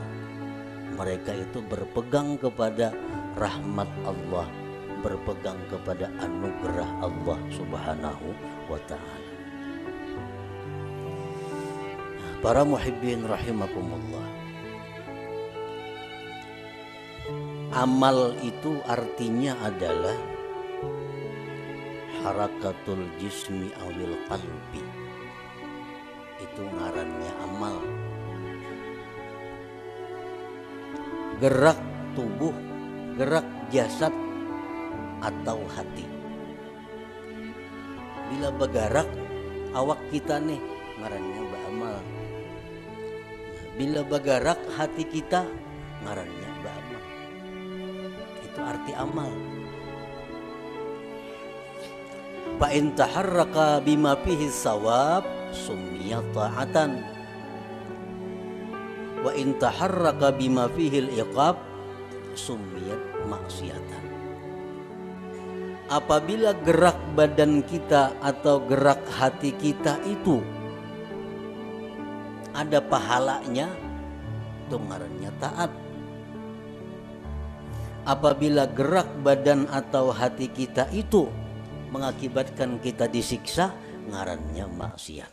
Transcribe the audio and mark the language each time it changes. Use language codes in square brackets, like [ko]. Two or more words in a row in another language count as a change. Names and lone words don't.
[id] Mereka itu berpegang kepada rahmat Allah, berpegang kepada anugerah Allah [ar] سبحانه وتعالى. [id] Para [ar] محبين رحمكم الله, [id] amal itu artinya adalah [ar] حركة الجسم أو القلب. [bjn] Itu ngarannya amal. [id] Gerak tubuh, gerak jasad atau hati. [bjn] Bila bergerak awak kita nih, ngarannya beramal. Bila bergerak hati kita, ngarannya beramal. [id] Itu arti amal. [ar] فإن تحرك بما فيه ثواب سمي طاعة وإن تحرك بما فيه العقاب سميت معصية. [bjn] apabila gerak badan kita atau gerak hati kita itu ada pahalanya, itu ngarannya taat. Apabila gerak badan atau hati kita itu mengakibatkan kita disiksa, ngarannya maksiat.